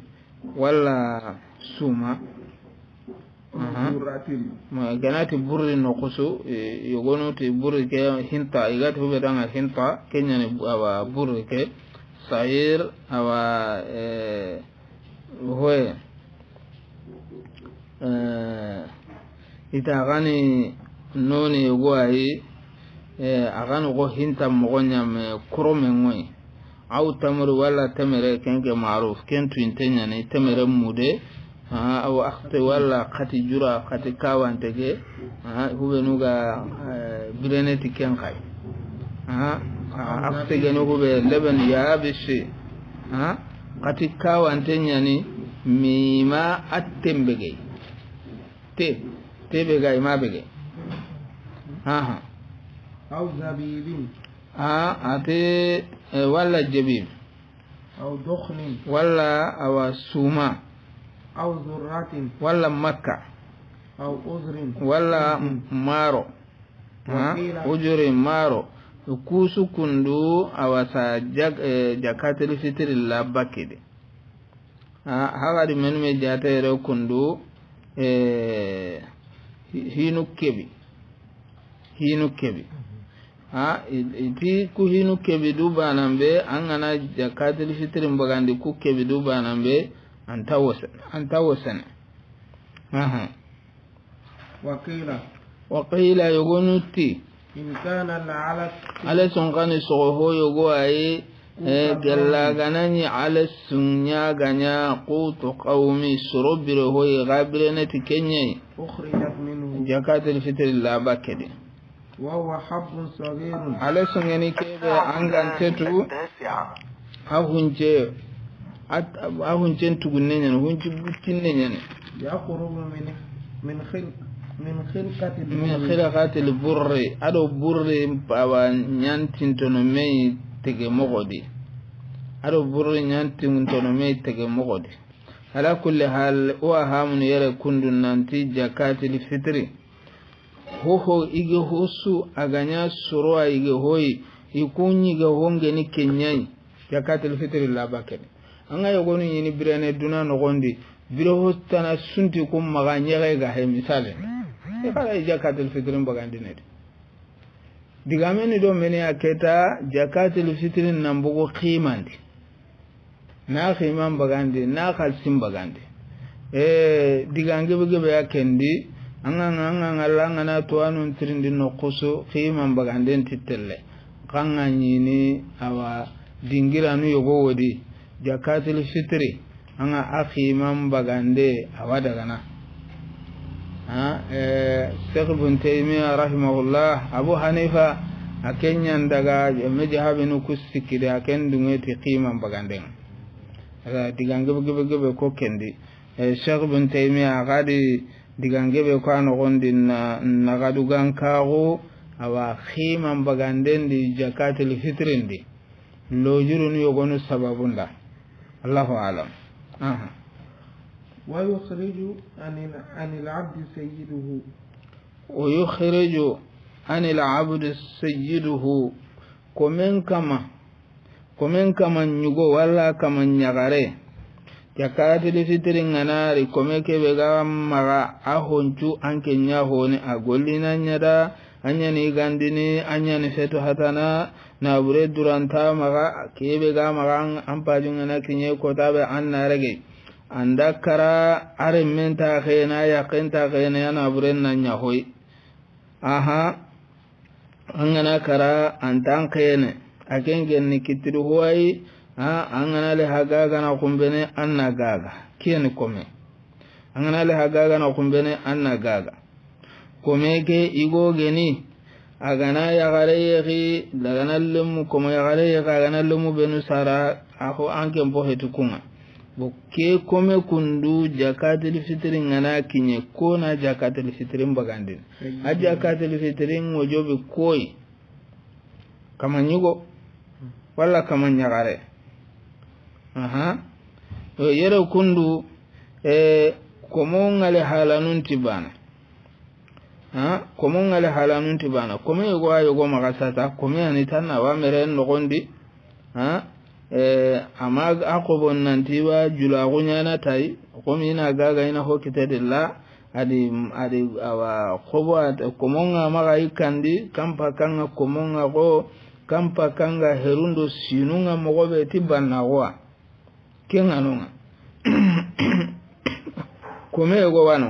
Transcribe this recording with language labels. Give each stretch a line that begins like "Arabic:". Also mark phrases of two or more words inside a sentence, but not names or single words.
Masalit: wala suma ma ganati burri no kusu yogono ti burri ke hinta igati hube danga hinta kenyani awa burri ke sayir awa hoye ita gani noni yogo ayi agani go hinta mogonya me kurome ngoi au tamru wala tamere kenke maruf kentu intenya ne tamere mude au akhte wala khati jura khati kawantege hube nuga bireneti kenkai akhte gano hube leben ya bishi khati kawantenya ni mima attembege te bega ima bege
Arabic: أو زبيب
Masalit: ate wala jabib
Arabic: أو دخن
Masalit: wala awa suma
Arabic: أو ذرة
Masalit: wala makka
Arabic: أو عذر
Masalit: wala maro ujuri maro kusu kundu awasa
Arabic: زكاة الفطر
Masalit: la bakide hagari menme jatere kundu hinu kebi iti ku hinu kebi du banambe angana
Arabic: زكاة الفطر
Masalit: mbagandi ku kebi du banambe antawasan waqila yogonuti
Arabic: إن كان لعل
Masalit: ala sonkani soho yogo ay gella ganani ala sunya ganya qutu qawmi surubiro hoy gabrenati kenye
Arabic: أخرجت منه زكاة الفطر
Masalit: la bakede
Arabic: وهو حب صغير
Masalit: ala sunyani kebe angantetu ahunce tugunne nyen hunci butinne nyen
Arabic: يقرب من
Masalit: khilqatil burri ado burri bawa nyantintono mei tege mogodi ado burri nyantintono mei tege mogodi
Arabic: على كل حال
Masalit: wa hamun yara kundun nanti
Arabic: زكاة الفطر
Masalit: ho ige hosu aganya surwa ige hoyi ikunyi ga honge ni kenyai
Arabic: زكاة الفطر
Masalit: la bakene anga yogonu yini birane duna no gondi biro hotana sunti kum maga nyege ga he misale kala jakatul fitrin bagandi ne digameni do meni aketa
Arabic: زكاة الفطر
Masalit: nambugo khimandi na khimam bagandi na khalsim bagandi digange bege ya kendi anga langa na to anun trindi no kuso khimam bagandi titelle kanga nyini awa dingiranu yogo wodi
Arabic: زكاة الفطر
Masalit: anga akhimam bagande awada gana Sheikh Ibn Taymiyyah rahimahullah Abu Hanifa akenyan daga majhabinu kusikide aken dungeti qimam bagande digange bege ko kendi Sheikh Ibn Taymiyyah gadi digange be ko an gondin na gadugan kago awa qimam bagande di
Arabic: زكاة الفطر
Masalit: ndi lo jurun yogonu sababunda
Arabic: الله أعلم ويخرج عن العبد سيده ويخرج عن العبد سيده
Masalit: كمن كما نيغو ولا كما نيغاري
Arabic: زكاة الفطر
Masalit: nganari kome kebe ga maga a honcu anke nya hone a gollina nyada anya ni gandini anya ni fetu hatana na bure duranta maga kebe ga maga ampajun na kinye ko tabe anna rage andakara are menta khena yaqinta khena yana bure nanya hoy aha angana kara antan khene akengen ni kitru hoy angana le hagaga na kumbene anna gaga kiyani kome angana le hagaga na kumbene anna gaga kome ke igo geni agana ya gare yi dagana lumu kome ya gare yi agana lumu benu sara ako anke mpo hetukunga boke kome kundu
Arabic: زكاة الفطر
Masalit: ngana kinye kona
Arabic: زكاة الفطر
Masalit: mbagandin a
Arabic: زكاة الفطر
Masalit: ngojobe koi kama nyugo wala kama nyagare yere kundu komo ngale halanun tibana komo ngale halanun tibana komo yugo ayo magasata komo ani tanna wa mere nogondi ama akobon nantiba jula gunyana tai komo ina gaga ina hokitedilla adi awa kobo komo ngama ikandi kampa kanga komo ngago kampa kanga herundo sinunga mogobe tibana wa kenga nunga kome yogo